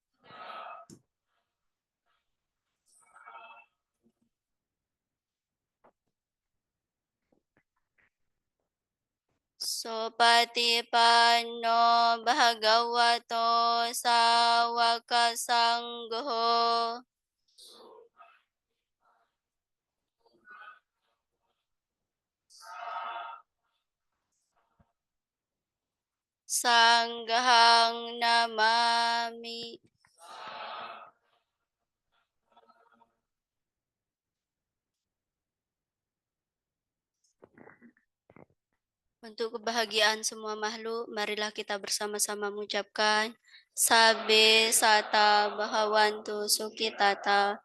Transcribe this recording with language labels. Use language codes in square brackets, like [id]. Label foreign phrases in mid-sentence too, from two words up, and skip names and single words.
[pi] Sopatipanno bhagavato sawaka sangho. Sanghang namami. [id] Untuk kebahagiaan semua makhluk, marilah kita bersama-sama mengucapkan [pi] Sabe Sata Bhawantu Sukhitata.